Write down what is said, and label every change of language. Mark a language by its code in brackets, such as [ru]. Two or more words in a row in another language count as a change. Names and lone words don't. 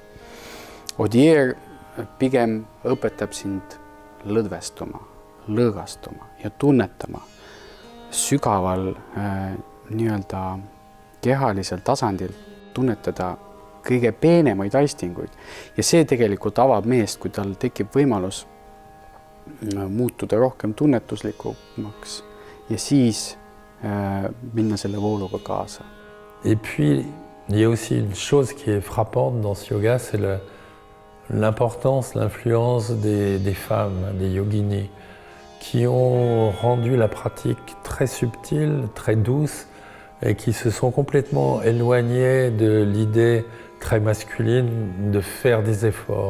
[et] Odier pigem õpetab sind lõdvestuma, lõõgastuma ja tunnetama sügaval kehalisel tasandil, tunnetada kõige peenemaid aistinguid. Ja see tegelikult avab meest, kui tal tekib võimalus muutuda rohkem tunnetuslikumaks ja siis minna selle vooluga kaasa. [fr] Et puis, il y a aussi une chose qui est frappante dans ce yoga, c'est l'importance, l'influence des femmes, des yoginis, qui ont rendu la pratique très subtile, très douce, et qui se sont complètement éloignés de l'idée très masculine de faire des efforts.